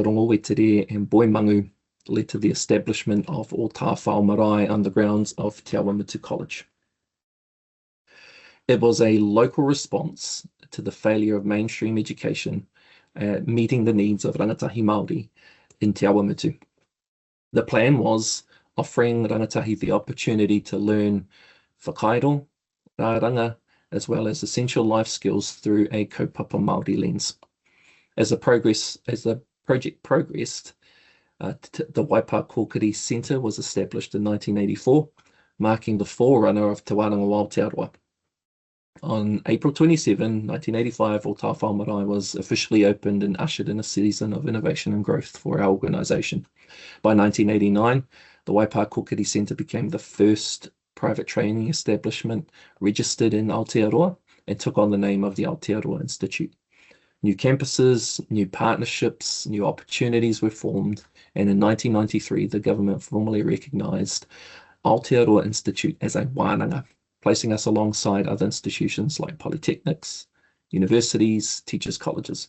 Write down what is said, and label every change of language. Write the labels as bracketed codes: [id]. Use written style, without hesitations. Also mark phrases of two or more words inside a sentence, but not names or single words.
[en] Rongowetere and Boy Mangu led to the establishment of O Tāwhao Marae on the grounds of Te Awamitu College. It was a local response to the failure of mainstream education meeting the needs of [mi] rangatahi Māori [en] in Te Awamitu. The plan was offering rangatahi the opportunity to learn [mi] whakairo, rāranga, [en] as well as essential life skills through a [mi] kaupapa Māori [en] lens. As the project progressed, the Waipa Kōkiri Centre was established in 1984, marking the forerunner of Te Wānanga O Aotearoa. On April 27, 1985, O Tāwhao Marae was officially opened and ushered in a season of innovation and growth for our organisation. By 1989, the Waipa Kōkiri Centre became the first private training establishment registered in Aotearoa and took on the name of the Aotearoa Institute. New campuses, new partnerships, new opportunities were formed, and in 1993, the government formally recognised Aotearoa Institute as a Wānanga, placing us alongside other institutions like polytechnics, universities, teachers' colleges.